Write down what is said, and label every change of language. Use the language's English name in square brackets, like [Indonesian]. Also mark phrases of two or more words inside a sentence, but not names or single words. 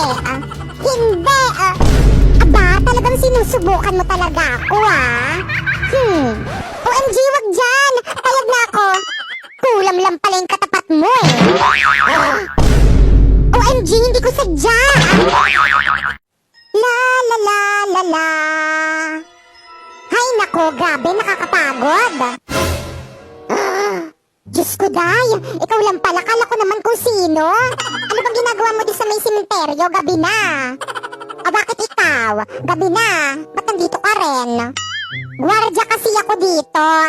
[Filipino] Hindi! Aba, talagang sinusubukan mo talaga ako OMG, wag dyan! Payag na ako! Kulam lang pala yung katapat mo eh! OMG, hindi ko sadya! La la la la la. Hay nako, grabe, nakakapagod. Diyos ko, Day, ikaw lang pala, kala ko naman kung sino. Ano bang ginagawa mo doon sa may simenteryo? Gabi na. O bakit ikaw? Gabi na. Ba't nandito ka rin? Gwardya kasi ako dito.